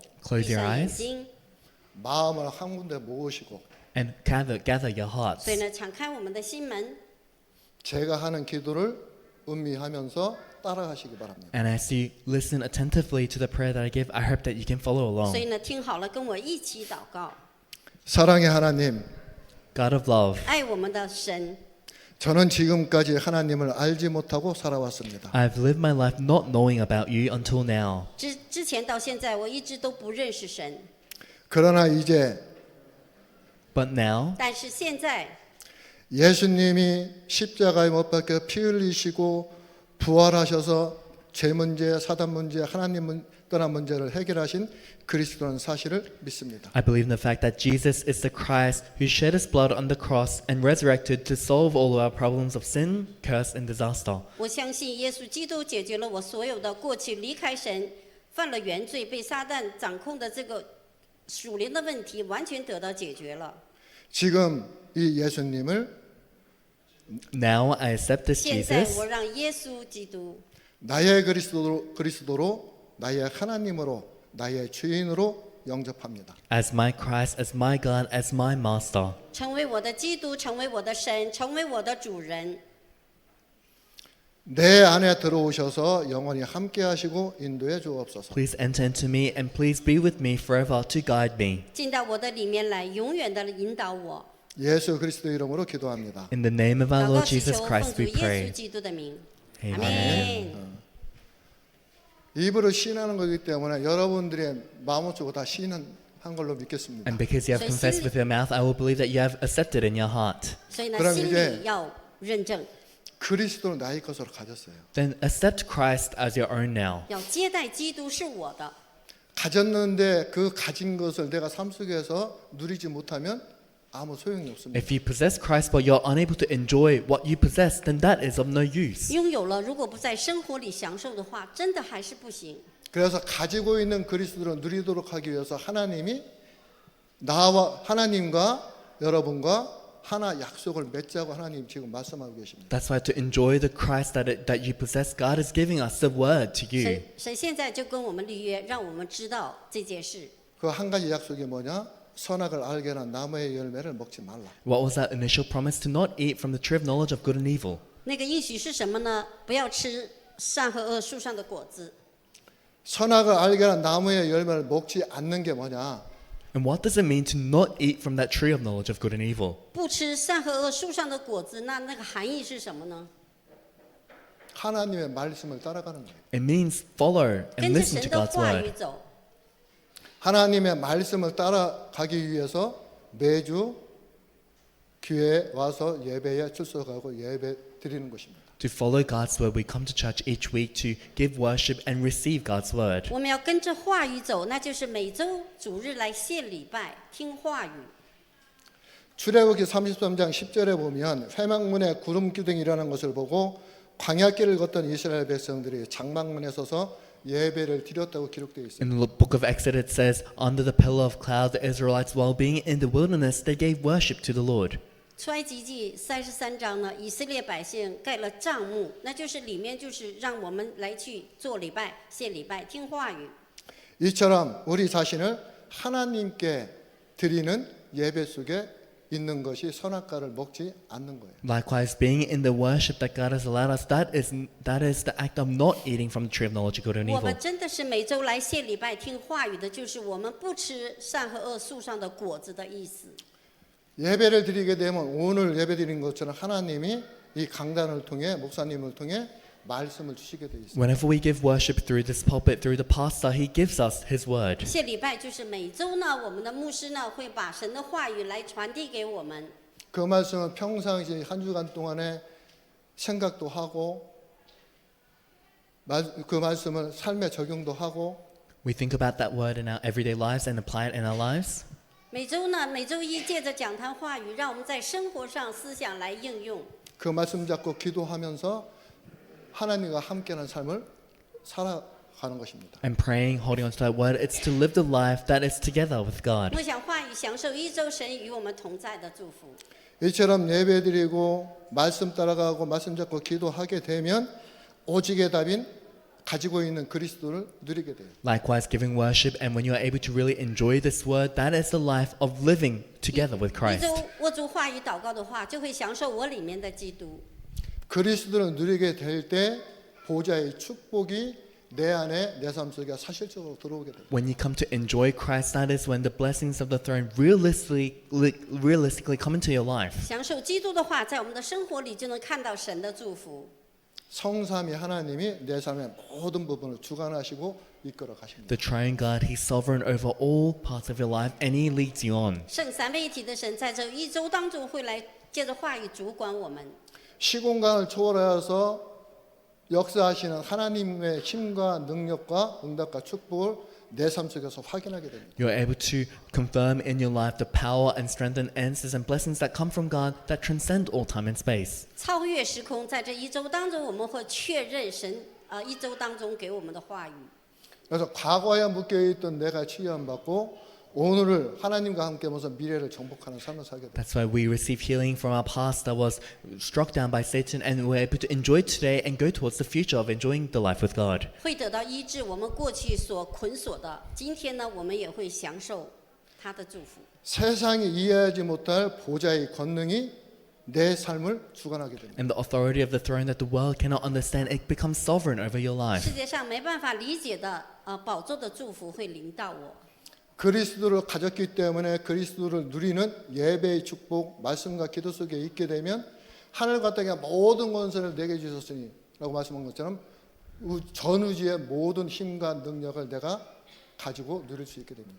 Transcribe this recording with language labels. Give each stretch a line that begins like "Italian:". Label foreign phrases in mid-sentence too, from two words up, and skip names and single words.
Chinese: 闭
English: Close your
Chinese: 上眼
English: eyes
Chinese: 睛，
Korean: 마음을 한 군데 모으시고
English: and gather your hearts.
Chinese: 所以呢，敞开我们的心门。
Korean: 제가 하는 기도를 음미하면서 따라하시기 바랍니다.
English: And as you listen attentively to the prayer that I give, I hope that you can follow
Chinese: 所以
English: along.
Chinese: 呢，听好了，跟我一起祷告。
Korean: 사랑의 하나님,
English: God of love,
Chinese: 爱我们的神，
Korean: 저는 지금까지 하나님을 알지 못하고 살아왔습니다.
English: I've lived my life not knowing about you until now.
Chinese: 之前到现在，我一直都不认识神，
Korean: 그러나 이제
English: But now,
Chinese: 但是现在
Korean: 예수님이 십자가에 못 박혀 피 흘리시고 부활하셔서 죄 문제, 사단 문제, 하나님 떠난 문제를 해결하신 그리스도라는 사실을 믿습니다.
English: I believe in the fact that Jesus is the Christ who shed his blood on the cross and resurrected to solve all of our problems of sin, curse, and disaster.
Chinese: 我相信耶稣基督解决了我所有的过去离开神、犯了原罪、被撒旦掌控的这个属灵的问题，完全得到解决了。
Korean: 지금 이 예수님을
English: Now I accept this
Chinese: 现在 Jesus 我让耶稣基督
Korean: 나의 그리스도로 나의 하나님으로 나의 주인으로 영접합니다.
English: as my Christ, as my God, as my Master.
Chinese: 成为我的基督，成为我的神，成为我的主人。
Korean: 내 안에 들어오셔서 영원히 함께 하시고 인도해 주옵소서.
English: Please enter into me and please be with me forever to guide me.
Chinese: 进到我的里面来，永远的引导我。
Korean: 예수 그리스도 이름으로 기도합니다.
English: In the name of our
Chinese: 祷告
English: Lord
Chinese: 祈
English: Jesus
Chinese: 求，奉
English: Christ
Chinese: 主
English: we
Chinese: 耶稣
English: pray.
Chinese: 基督的名，
English: Amen.
Chinese: 阿门。
Korean: 입으로 시인하는 거기 때문에 여러분들의 마음을 주고 다 시인한 걸로 믿겠습니다.
English: And because you have So confessed sin- with your mouth, I will believe that you have accepted in your heart.
Chinese: 所以呢，
Korean: 그럼
Chinese: 心
Korean: 이제
Chinese: 里要认证，
Korean: 그리스도는 나의 것으로 가졌어요.
English: Then accept Christ as your own now.
Chinese: 要接待基督是我的。
Korean: 가졌는데 그 가진 것을 내가 삶 속에서 누리지 못하면 아무 소용이 없습니다.
English: If you possess Christ but you're unable to enjoy what you possess, then that is of no use.
Chinese: 拥有了，如果不在生活里享受的话，真的还是不行。
Korean: 그래서 가지고 있는 그리스도를 누리도록 하기 위해서 하나님이 나와 하나님과 여러분과 하나 약속을 맺자고 하나님 지금 말씀하고 계십니다.
English: That's why to enjoy the Christ that you possess, God is giving us the word to you.
Chinese: 神现在就跟我们立约，让我们知道这件事。
Korean: 그 한 가지 약속이 뭐냐? 선악을 알게 하는 나무의 열매를 먹지 말라.
English: What was that initial promise? To not eat from the tree of knowledge of good and evil.
Chinese: 那个应许是什么呢？不要吃善和恶树上的果子。
Korean: 선악을 알게 하는 나무의 열매를 먹지 않는 게 뭐냐?
English: And what does it mean to not eat from that tree of knowledge of good and evil?
Chinese: 不吃善和恶树上的果子，那个含义是什么呢？
Korean: 하나님의 말씀을 따라가는 거예요.
English: It means follow and
Chinese: 跟着
English: listen
Chinese: 神
English: to
Chinese: 的
English: God's
Chinese: 话语
English: word.
Chinese: 走。
Korean: 하나님의 말씀을 따라가기 위해서 매주 교회에 와서 예배에 출석하고 예배 드리는 것입니다.
English: To follow God's word, we come to church each week to give worship and receive God's word.
Chinese: 我们要跟着话语走，那就是每周主日来献礼拜，听话语。
Korean: 출애굽기 33장 10절에 보면 회막문에 구름 기둥이 일어난 것을 보고 광야길을 걷던 이스라엘 백성들이 장막문에 서서 예배를 드렸다고 기록되어 있습니다.
English: In the book of Exodus, it says, under the pillar of cloud, the Israelites, while being in the wilderness, they gave worship to the Lord.
Chinese: 出埃及记33章呢，以色列百姓盖了帐幕，那就是里面就是让我们来去做礼拜、献礼拜、听话语。
Korean: 이처럼 우리 자신을 하나님께 드리는 예배 속에 있는 것이 선악과를 먹지 않는 거예요.
English: Likewise, being in the worship that God has allowed us, that is the act of not eating from the tree of knowledge of good and
Chinese: 我
English: evil.
Chinese: 们真的是每周来献礼拜、听话语的，就是我们不吃善和恶树上的果子的意思。
Korean: 예배를 드리게 되면 오늘 예배 드린 것처럼 하나님이 이 강단을 통해 목사님을 통해 말씀을 주시게 돼 있어요.
English: Whenever we give worship through this pulpit, through the pastor, he gives us his word.
Chinese: 献礼拜就是每周呢，我们的牧师呢会把神的话语来传递给我们。
Korean: 그 말씀을 평상시 한 주간 동안에 생각도 하고 그 말씀을 삶에 적용도 하고
English: We think about that word in our everyday lives and apply it in our lives.
Chinese: 每周呢，每周一借着讲坛话语，让我们在生活上思想来应用。
Korean: 그 말씀 잡고 기도하면서 하나님과 함께하는 삶을 살아가는 것입니다.
English: And praying, holding on to that word, it's to live the life that is together with God.
Chinese: 默想话语，享受一周神与我们同在的祝福。
Korean: 이처럼 예배드리고 말씀 따라가고 말씀 잡고 기도하게 되면 오직의 답인 가지고 있는 그리스도를 누리게 돼요.
English: Likewise, giving worship, and when you are able to really enjoy this word, that is the life of living together with
Chinese: 一
English: Christ.
Chinese: 周握住话语祷告的话，就会享受我里面的基督。
Korean: 그리스도를 누리게 될 때 보좌의 축복이 내 안에 내 삶 속에 사실적으로 들어오게 돼요.
English: When you come to enjoy Christ, that is when the blessings of the throne realistically come into your life.
Chinese: 享受基督的话，在我们的生活里就能看到神的祝福。
Korean: 성삼위 하나님이 내 삶의 모든 부분을 주관하시고 이끌어 가십니다.
English: The triune God, He's sovereign over all parts of your life, and He leads you on.
Chinese: 圣三位一体的神在这一周当中会来借着话语主管我们。
Korean: 시공간을 초월하여서 역사하시는 하나님의 힘과 능력과 응답과 축복을 내 삶 속에서 확인하게 됩니다.
English: You're able to confirm in your life the power and strength and answers and blessings that come from God that transcend all time and space.
Chinese: 超越时空，在这一周当中，我们会确认神一周当中给我们的话语。
Korean: 그래서 과거에 묶여있던 내가 치유받고 오늘을 하나님과 함께하면서 미래를 정복하는 삶을 살게 됩니다.
English: That's why we receive healing from our past that was struck down by Satan, and we're able to enjoy today and go towards the future of enjoying the life with God.
Chinese: 会得到医治，我们过去所捆锁的，今天呢，我们也会享受他的祝福。
Korean: 세상이 이해하지 못할 보좌의 권능이 내 삶을 주관하게 됩니다.
English: And the authority of the throne that the world cannot understand, it becomes sovereign over your life.
Chinese: 世界上没办法理解的宝座的祝福会临到我。
Korean: 그리스도를 가졌기 때문에 그리스도를 누리는 예배의 축복, 말씀과 기도 속에 있게 되면 하늘과 땅의 모든 권세를 내게 주셨으니 라고 말씀한 것처럼 전 우주의 모든 힘과 능력을 내가 가지고 누릴 수 있게 됩니다.